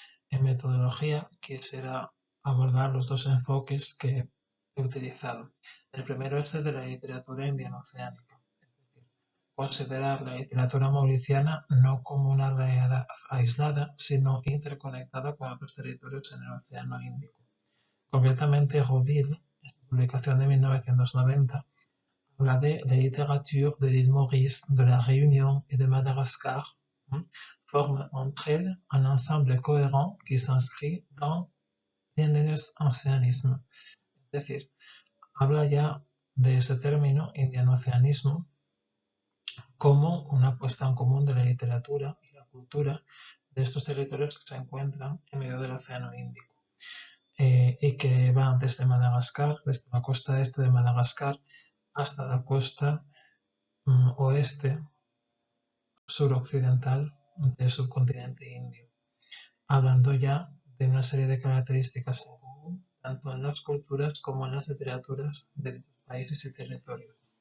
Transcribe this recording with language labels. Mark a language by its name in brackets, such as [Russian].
[Spanish] En metodología quisiera abordar los dos enfoques que he utilizado. El primero es el de la literatura indiano-oceánica, es decir, considerar la literatura mauriciana no como una realidad aislada, sino interconectada con otros territorios en el Océano Índico. Concretamente, Roville, en su publicación de 1990, habla de [French] la littérature de l'île Maurice, de la Réunion et de Madagascar, forme entre elles un ensemble cohérent qui s'inscrit dans l'indiano-oceanisme. [Spanish] Es decir, habla ya de ese término, indiano-oceanismo, como una puesta en común de la literatura y la cultura de estos territorios que se encuentran en medio del Océano Índico. Y que van desde Madagascar, desde la costa este de Madagascar, hasta la costa oeste suroccidental del subcontinente indio, hablando ya de una serie de características en común, tanto en las culturas como en las literaturas de dichos países y territorios.